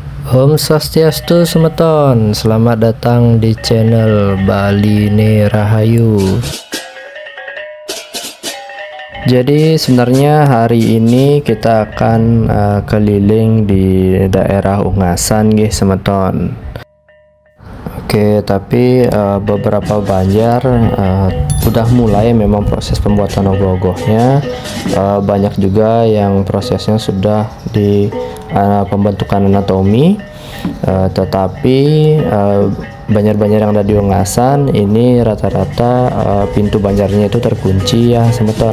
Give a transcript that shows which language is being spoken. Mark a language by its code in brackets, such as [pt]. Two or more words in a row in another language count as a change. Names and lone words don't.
[ban] Om Swastiastu semeton, [id] selamat datang di channel Baline Rahayu. Jadi sebenarnya hari ini kita akan keliling di daerah Ungasan [ban] nggih semeton. [id] Oke, tapi beberapa banjar udah mulai memang proses pembuatan ogoh-ogohnya. Banyak juga yang prosesnya sudah di pembentukan anatomi, tetapi banjar-banjar yang ada di Ungasan ini rata-rata pintu banjarnya itu terkunci ya semeton.